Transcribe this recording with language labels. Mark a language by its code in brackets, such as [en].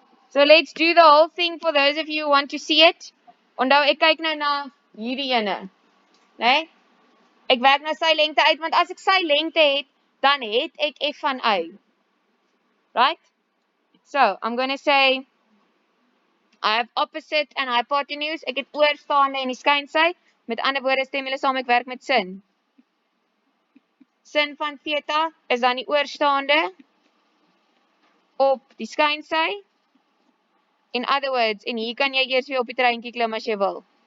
[en] So let's do the whole thing for those of you who want to see it. [af] Onthou ek kyk nou na hierdie ene, né? Ek werk nou sy lengte uit want as ek sy lengte het, dan het ek f van y. [en] Right? So, I'm going to say I have opposite and hypotenuse. [af] Ek het oorstaande en die skynsy. Met ander woorde stem julle saam ek werk met sin. Sin van theta is dan die oorstaande op die skynsy. [en] In other words, [af] en hier kan jy eers weer op die treintjie klim as jy wil.